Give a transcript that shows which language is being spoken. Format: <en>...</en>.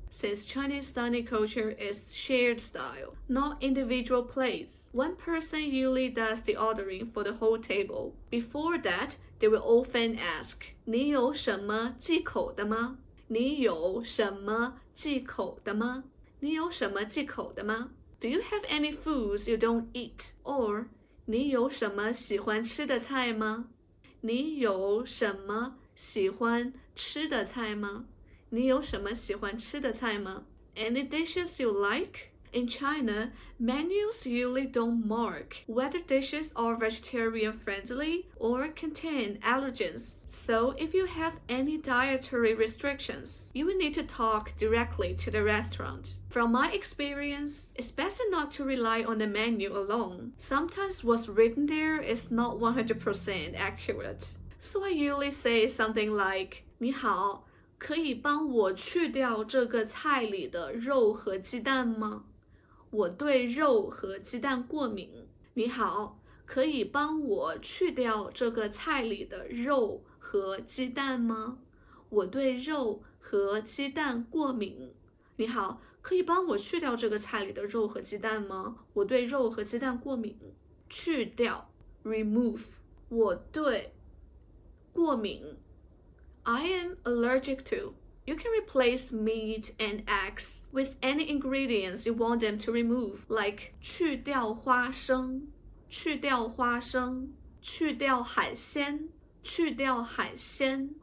<en>Since Chinese dining culture is shared style, not individual plates, one person usually does the ordering for the whole table. Before that, they will often ask,</en> <zh>你有什么忌口的吗？你有什么忌口的吗？你有什么忌口的吗？</zh> <en>Do you have any foods you don't eat? Or</en> <zh>你有什么喜欢吃的菜吗？你有什么喜欢吃的菜吗？你有什么喜欢吃的菜吗？</zh> <en>Any dishes you like? In China, menus usually don't mark whether dishes are vegetarian friendly or contain allergens. So if you have any dietary restrictions, you will need to talk directly to the restaurant. From my experience, it's better not to rely on the menu alone. Sometimes what's written there is not 100% accurate. So I usually say something like,</en> <zh>你好，可以帮我去掉这个菜里的肉和鸡蛋吗？我对肉和鸡蛋过敏。你好，可以帮我去掉这个菜里的肉和鸡蛋吗？我对肉和鸡蛋过敏。你好，可以帮我去掉这个菜里的肉和鸡蛋吗？我对肉和鸡蛋过敏。</zh> <en>去掉 remove</en> <zh>我对过敏</zh> <en>I am allergic to. You can replace meat and eggs with any ingredients you want them to remove, like</en> <zh>去掉花生，去掉花生，去掉海鲜，去掉海鲜。</zh>